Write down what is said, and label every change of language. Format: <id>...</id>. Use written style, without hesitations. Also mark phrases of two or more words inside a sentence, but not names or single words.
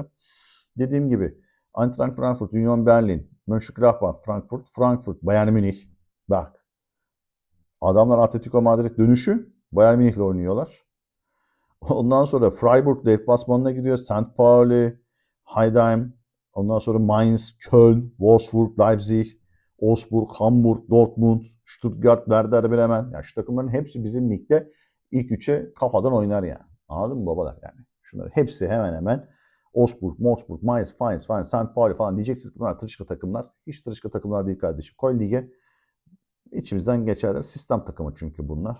<tr>Dediğim gibi Eintracht Frankfurt, Union Berlin, Mönchengladbach, Frankfurt, Bayern Münih. Bak adamlar Atletico Madrid dönüşü Bayern Münih'le oynuyorlar. Ondan sonra Freiburg deplasmanına gidiyor. St. Pauli, Heidenheim, ondan sonra Mainz, Köln, Wolfsburg, Leipzig, Augsburg, Hamburg, Dortmund, Stuttgart, Werder Bremen. Yani şu takımların hepsi bizim ligde ilk üçe kafadan oynar yani. Anladın mı babalar yani? Şunların hepsi hemen hemen Augsburg, Mainz, St. Pauli falan diyeceksiniz ki bunlar tırışka takımlar. Hiç tırışka takımlar değil kardeşim. Koy lige içimizden geçerler. Sistem takımı çünkü bunlar.</tr>